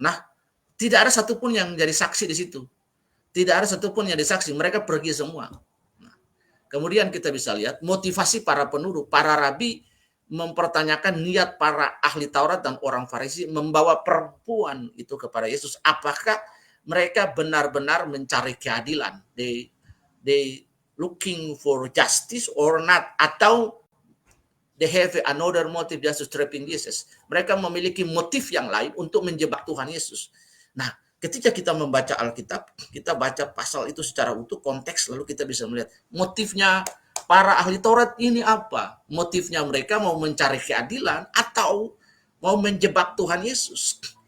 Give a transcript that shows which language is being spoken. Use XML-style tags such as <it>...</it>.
<id>Nah, tidak ada satupun yang jadi saksi di situ. Tidak ada satupun yang jadi saksi. Mereka pergi semua. Nah, Kemudian kita bisa lihat motivasi para penuduh, para rabi mempertanyakan niat para ahli Taurat dan orang Farisi membawa perempuan itu kepada Yesus. Apakah mereka benar-benar mencari keadilan?</id> <en>They looking for justice or not?</en> <id>Atau</id> <en>they have another motive just to trapping Jesus.</en> <id>Mereka memiliki motif yang lain untuk menjebak Tuhan Yesus. Nah, ketika kita membaca Alkitab, kita baca pasal itu secara utuh, konteks, lalu kita bisa melihat motifnya para ahli Taurat ini apa. Motifnya mereka mau mencari keadilan atau mau menjebak Tuhan Yesus.</id>